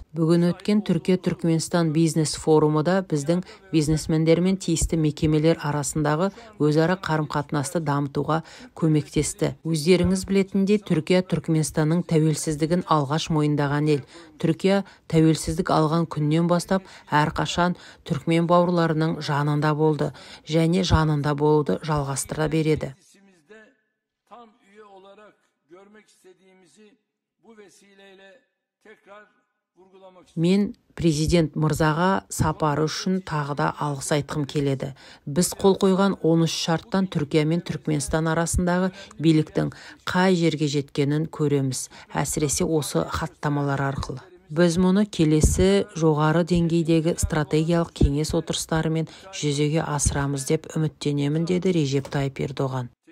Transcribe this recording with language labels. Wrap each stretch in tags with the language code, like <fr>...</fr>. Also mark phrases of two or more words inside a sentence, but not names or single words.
<kk>Бүгін өткен Түркия-Түркменстан бизнес форумында біздің бизнесмендер мен тиісті мекемелер арасындағы өзара қарым-қатынасты дамытуға көмектесті тілектесті. Өздеріңіз білетіндей, Түркия Түркменстанның тәуелсіздігін алғаш мойындаған ел. Түркия тәуелсіздік алған күннен бастап әрқашан түркмен бауырларының жанында болды және жанында болуды жалғастыра береді.</kk> <tr>Tam üye olarak görmek istediğimizi bu vesileyle tekrar vurgulamak istiyorum.</tr> <kk>Мен президент мырзаға сапары үшін тағы да алғыс айтқым келеді. Біз қол қойған 13 шарттан Түркия мен Түркменстан арасындағы биліктің қай жерге жеткенін көреміз, әсіресе осы хаттамалар арқылы. Біз мұны келесі жоғары деңгейдегі стратегиялық кеңес отырыстарымен жүзеге асырамыз деп үміттенемін, деді Режеп Тайып Ердоған.</kk>